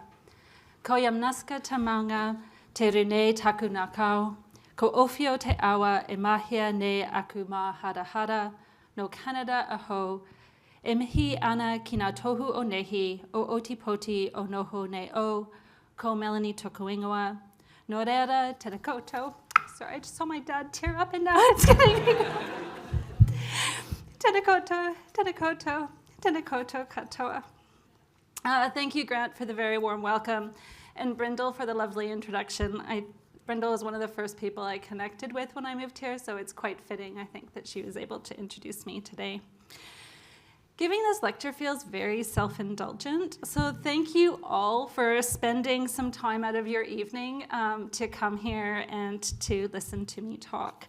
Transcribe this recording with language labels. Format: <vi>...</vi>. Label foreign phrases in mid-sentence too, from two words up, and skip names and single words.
<mi>Ko yamnaska te maunga, te rune taku nakau, ko ofio te awa e mahia ne aku mā hara no Canada aho, e mihi ana ki ngā tohu o nehi, o otipoti o noho ne o, ko Melanie Tokuingoa. No reira, tēnā koutou.</mi> <en>Sorry, I just saw my dad tear up and now it's getting me.</en> <mi>Tēnā koutou. Tēnā koutou katoa.</mi> <en>Thank you, Grant, for the very warm welcome, and Brindle for the lovely introduction. Brindle is one of the first people I connected with when I moved here, so it's quite fitting, I think, that she was able to introduce me today. Giving this lecture feels very self-indulgent, so thank you all for spending some time out of your evening to come here and to listen to me talk.</en>